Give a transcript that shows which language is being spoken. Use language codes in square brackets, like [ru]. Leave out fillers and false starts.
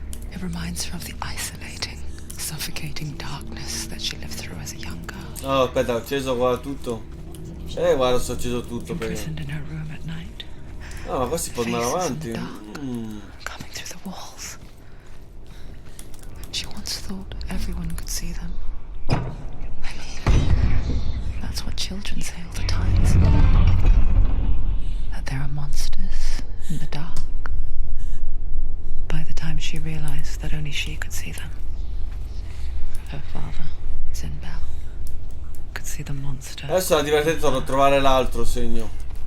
[en] It reminds her of the isolating, suffocating darkness that she lived through as a young girl. [it] Oh, aspetta, ho acceso qua tutto. Guarda, sto acceso tutto perché. [en] Imprisoned in her room at night. [it] No, ma qua si può andare avanti. [en] Coming through the walls. She once thought everyone could see them. That's what children say all the time, isn't it? That there are monsters in the dark. By the time she realized that only she could see them, her father lights in Bell. Could see the monster. [it] Adesso è divertente a trovare l'altro segno.